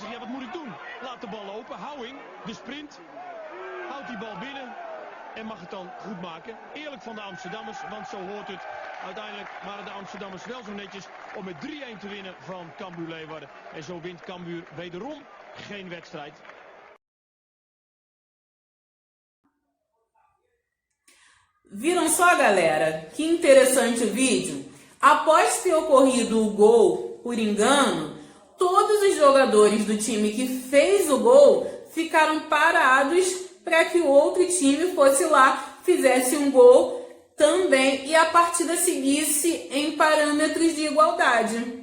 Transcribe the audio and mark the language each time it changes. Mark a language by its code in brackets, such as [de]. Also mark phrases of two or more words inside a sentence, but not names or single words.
[nl] Zegt, ja, wat moet ik doen? Laat de bal open. Houwing, de sprint. Houdt die bal binnen. En mag het dan goed maken. Eerlijk van de Amsterdammers, want zo hoort het. Uiteindelijk waren de Amsterdammers wel zo netjes om met 3-1 te winnen van Cambuur Leeuwarden. En zo wint Cambuur wederom geen wedstrijd. [pt] Viram só, galera? Que interessante o vídeo. Após ter ocorrido o gol por engano, todos os jogadores do time que fez o gol ficaram parados para que o outro time fosse lá, fizesse um gol também e a partida seguisse em parâmetros de igualdade.